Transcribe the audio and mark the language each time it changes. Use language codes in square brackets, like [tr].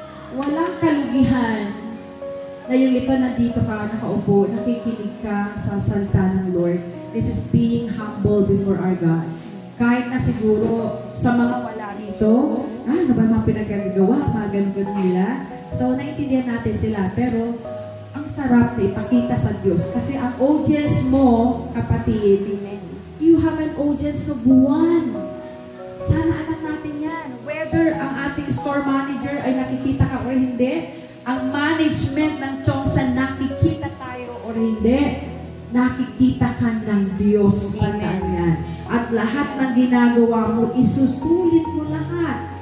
[tl] Walang kalugihan na yung ito nandito ka, nakaupo, nakikinig ka sa salita ng Lord. [en] This is being humble before our God. [tl] Kahit na siguro sa mga wala dito, ano ba mga pinagagawa, mga ganun nila. So, naiintindihan natin sila. Pero, ang sarap na ipakita sa Diyos. Kasi ang audience mo, kapatid, [en] you have an audience of one. [tl] Sana alam natin yan. Whether ang ating store manager ay nakikita ka o hindi, ang management ng Chongsan nakikita tayo o hindi, nakikita ka ng Diyos. Amen. At lahat ng ginagawa mo, isusulit mo lahat.